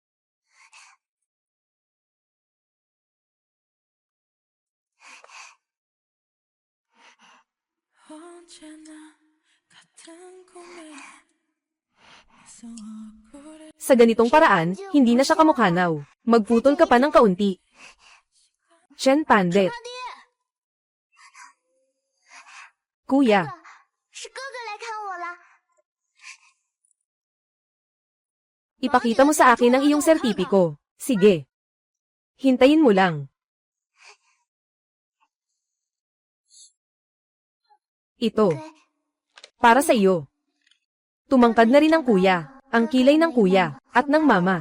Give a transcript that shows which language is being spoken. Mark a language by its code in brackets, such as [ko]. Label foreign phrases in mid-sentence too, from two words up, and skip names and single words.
[tl] Sa ganitong paraan, hindi na siya kamukhanaw. Magputol ka pa ng kaunti. Chen Pandet. Kuya. [zh] 是哥哥来看我了。 [tl] Ipakita mo sa akin ang iyong sertipiko. Sige. Hintayin mo lang. Ito. Para sa iyo. Tumangkad na rin ang kuya, ang kilay ng kuya, at ng mama.